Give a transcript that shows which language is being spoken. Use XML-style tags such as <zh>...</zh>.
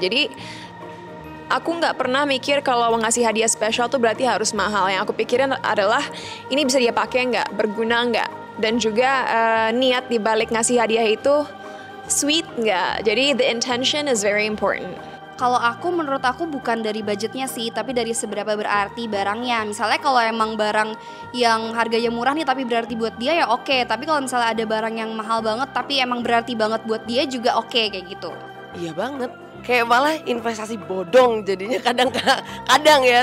<id>Jadi aku nggak pernah mikir kalau ngasih hadiah spesial tuh berarti harus mahal. Yang aku pikirin adalah ini bisa dia pakai nggak, berguna nggak, dan juga niat dibalik ngasih hadiah itu sweet nggak.</id> <en>Jadi the intention is very important.</en> <id>Kalau aku, menurut aku bukan dari budgetnya sih, tapi dari seberapa berarti barangnya. Misalnya kalau emang barang yang harganya murah nih tapi berarti buat dia ya oke. Tapi kalau misalnya ada barang yang mahal banget tapi emang berarti banget buat dia juga oke, kayak gitu. Iya banget. Kayak malah investasi bodong jadinya kadang ya.</id>